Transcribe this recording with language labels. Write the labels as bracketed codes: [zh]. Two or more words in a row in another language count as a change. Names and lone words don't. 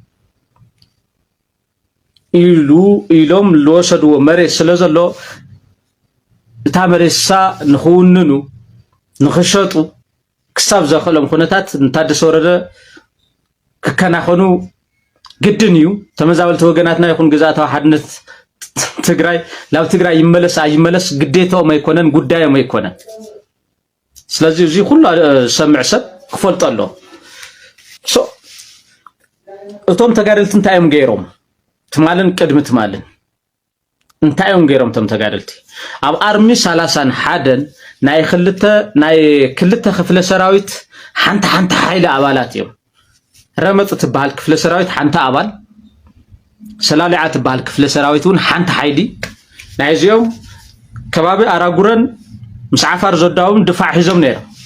[ti] ኢሎም ልወሰድዎ መሬት ስለ ዘሎ እታ መሬትሳ ንኽውንኑ ንኽሸጡ ክሳብ ዘኽእሎም ኩነታት ንታደሰ ወረደ ክከናኸኑ ግድን እዩ ተመዛበልቲ ወገናትና ይኹን ግዛእታዊ ሓድነት ትግራይ ላው ትግራይ ይመለስ ግዴታው ማይኮነን ጉዳዩ ማይኮነን ስለዚህ እዚ ሁሉ ሰምዕ ሰብ ክፈልጠሎ እቶም ተጋደልቲ እንታዮም ገይሮም ትማልን ቅድም ትማልን እንታዮም ገይሮም ቶም ተጋደልቲ ኣብ አርሚ 31 ናይ ክልተ ክፍለ ሰራዊት ሓንቲ ሓይለ አባላት እዮም ረመጽ ትባል ክፍለ ሰራዊት ሓንቲ አባል ሰላሊዓ ትባል ክፍለ ሰራዊቱን ሓንቲ ሓይሊ ናይዚኦም ከባቢ አራጉረን ምስ ዓፋር ዘዳውም ድፋዕ ሒዞም ነይሮም